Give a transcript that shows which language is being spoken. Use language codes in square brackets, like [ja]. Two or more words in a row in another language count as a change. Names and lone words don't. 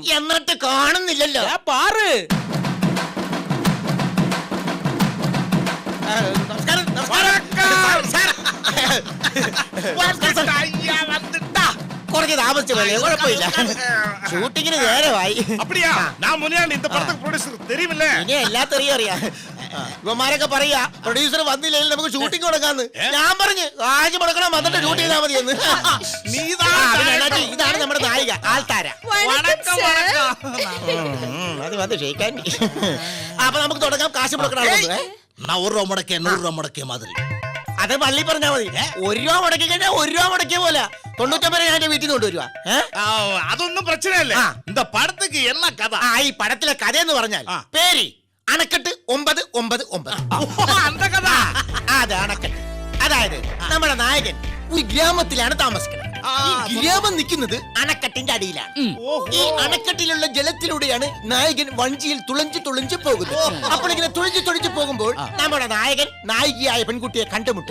[ml] എന്നിട്ട് കാണുന്നില്ലല്ലോ. പാറ്. നമസ്കാരം, നമസ്കാരം. സാർ. കുറച്ച് താമസിച്ചു പോലെ കുഴപ്പമില്ല. ഷൂട്ടിങ്ങിന് നേരമായി. [ta] அப்படியா நான் முனியாண்டி இந்த படத்துக்கு ப்ரொடியூசர் தெரியுமில்ல [ml] ഇനി എല്ലാത്തറിയും അറിയാം. ഇവന്മാരൊക്കെ പറയാ പ്രൊഡ്യൂസർ വന്നില്ലെങ്കിൽ നമുക്ക് ഷൂട്ടിംഗ് കൊടുക്കാന്ന്. ഞാൻ പറഞ്ഞു കാശ് മുടക്കണം വന്നിട്ട് ഷൂട്ട് ചെയ്താൽ മതിയെന്ന്. ഇതാണ് നമ്മുടെ നായിക ആൾത്താര. വണക്കം sir. അത് മതി ക്ഷയിക്കാൻ. അപ്പൊ നമുക്ക് തുടങ്ങാം. കാശ് മുടക്കണം. 100 രൂപ മുടക്കിയ 100 രൂപ മുടക്കിയ മാതിരി. അത് പള്ളി പറഞ്ഞാ മതി. 1 രൂപ മുടക്കി കഴിഞ്ഞാൽ 1 രൂപ മുടക്കിയ പോലെ 99 ഞാൻ എന്റെ വീട്ടിൽ നിന്ന് കൊണ്ടുവരുവാ. അതൊന്നും പ്രശ്നം ഇല്ല [ta] இந்த படத்துக்கு என்ன கதை [ml] ഈ പടത്തിലെ കഥ എന്ന് പറഞ്ഞാൽ പേര് അണക്കെട്ട് 999. [ta] அந்த கதை [ml] അത് അണക്കെട്ട്. അതായത് നമ്മുടെ നായകൻ ഒരു ഗ്രാമത്തിലാണ് താമസിക്കുന്നത്. ഈ ഗ്രാമം നിൽക്കുന്നത് അണക്കെട്ടിന്റെ അടിയിലാണ്. ഈ അണക്കെട്ടിലുള്ള ജലത്തിലൂടെയാണ് നായകൻ വഞ്ചിയിൽ തുളഞ്ചു പോകുന്നത്. അപ്പോൾ ഇങ്ങനെ തുളഞ്ചു പോകുമ്പോൾ നമ്മുടെ നായകൻ നായികയായ പെൺകുട്ടിയെ കണ്ടുമുട്ടും.